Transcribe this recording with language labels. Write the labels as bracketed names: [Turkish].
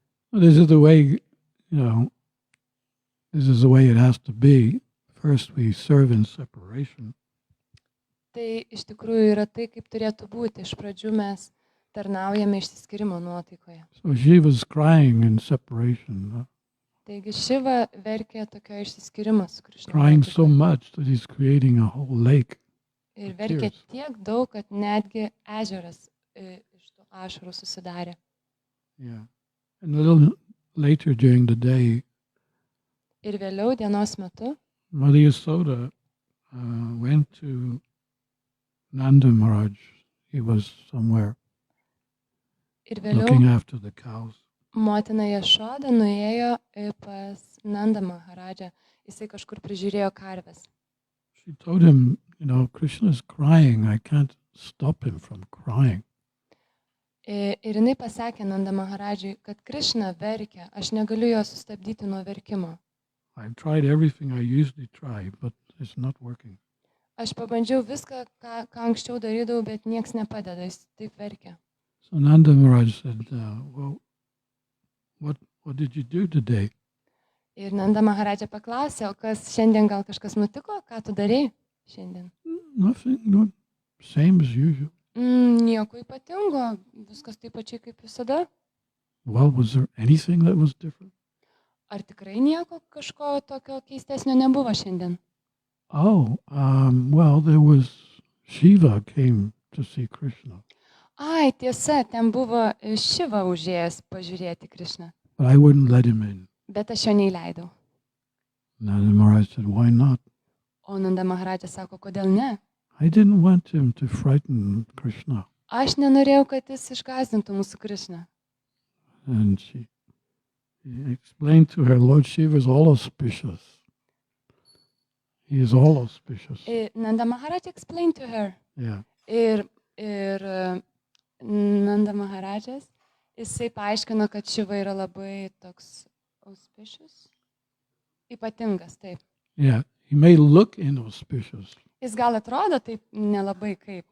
[English] Well, this is the way, this is the way it has to be. First we serve in separation. [Lithuanian] Tai iš tikrųjų yra tai, kaip turėtų būti. Iš pradžių mes tarnaujame išsiskyrimo nuotaikoje. [English] So Shiva's crying in separation, [Lithuanian] Taigi Šiva verkia tokio išsiskyrimo su Krišna. [English] crying so much that he's creating a whole lake. [Lithuanian] Ir verkia tiek daug, kad netgi ežeras iš tų ašarų susidarė. [English] Yeah. And a little later during the day, [Lithuanian] Ir vėliau dienos metu [English] Mother Yasoda went to Nanda Maharaj. He was somewhere [Lithuanian] Ir [English] looking [Lithuanian] vėliau [English] after the cows. [Lithuanian] motina Jašoda nuėjo pas Nanda Maharaja. Jisai kažkur prižiūrėjo karves. [English] She told him, Krishna's crying. I can't stop him from crying. [Lithuanian] Ir jinai pasakė Nanda Maharadžiui, kad Krišna verkia, aš negaliu jo sustabdyti nuo verkimo. [English] I've tried everything I usually try, but it's not working. [Lithuanian] Aš pabandžiau viską, ką anksčiau darydavau, bet nieks nepadeda, jis taip verkia. [English] So Nanda Maharaj said, well, what did you do today? [Lithuanian] Ir Nanda Maharadža paklausė, o kas šiandien gal kažkas nutiko, ką tu darei šiandien? [English] Nothing, not same as usual. [Lithuanian] Nieko ypatingo, viskas taip pačiai kaip visada. [English] Well, was there anything that was different? [Lithuanian] Ar tikrai nieko kažko tokio keistesnio nebuvo šiandien? [English] Oh, well, there was Shiva came to see Krishna. [Lithuanian] Ai, tiesa, ten buvo Šiva užėjęs pažiūrėti Krišną, [English] But I wouldn't let him in. [Lithuanian] bet aš jo neįleidau. [English] Nanda Maharaj said, why not? [Lithuanian] O Nanda Maharadža sako, kodėl ne? [English] I didn't want him to frighten Krishna. [Lithuanian] Aš nenorėjau, kad jis išgąsdintų mūsų Krišną. [English] And he explained to her, Lord Shiva is all auspicious. He is all auspicious. Nanda Maharaj explained to her. Yeah. [Lithuanian] Ir Nanda Maharadžas, jisai paaiškino, kad Šiva yra labai toks auspicious, ypatingas, taip. [English] Yeah. He may look inauspicious [Lithuanian] Jis gal atrodo taip nelabai kaip.